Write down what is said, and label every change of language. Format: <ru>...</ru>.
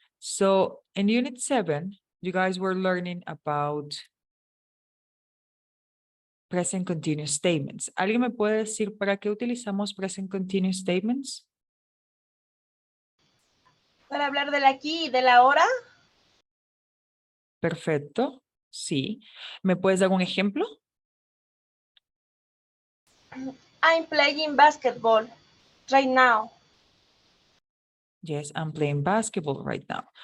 <en>So in Unit 7, you guys were learning about present continuous statements.</en> <es>¿Alguien me puede decir para qué utilizamos</es> <en>present continuous statements?</en> <es>Para hablar del aquí y de la ahora, Perfecto. Sí. ¿Me puedes dar un ejemplo?</es> <en>I'm playing basketball right now. Yes, I'm playing basketball right now.</en>